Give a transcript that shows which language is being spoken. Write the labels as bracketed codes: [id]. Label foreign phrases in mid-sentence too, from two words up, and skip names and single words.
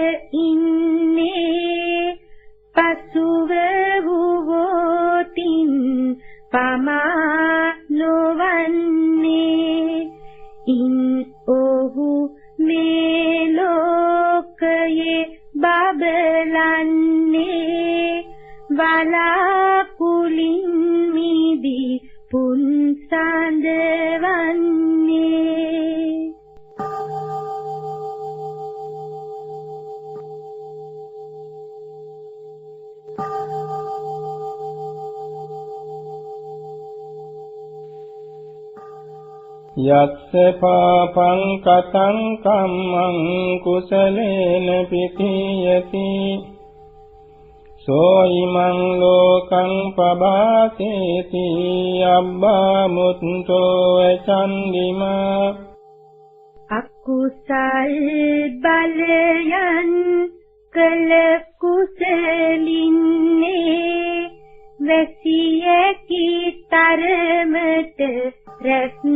[si] ඉන්නේ පසුව වූවෝතින් පමා නොවන්නේ ඉන් ඔහු මේ ලෝකයේ බබලන්නේ වලාකුලින් මිදී පුන්සඳවන්නේ [pi] යස්ස පාපං කතං කම්මං කුසලේන පිතියති සෝයිමං ලෝකං පබාසේති අබ්බා මුත්තෝ චන්දිමා [si] අකුසල් බලයන් කළ කුසලින්නේ වැසියකි තරමට රැස්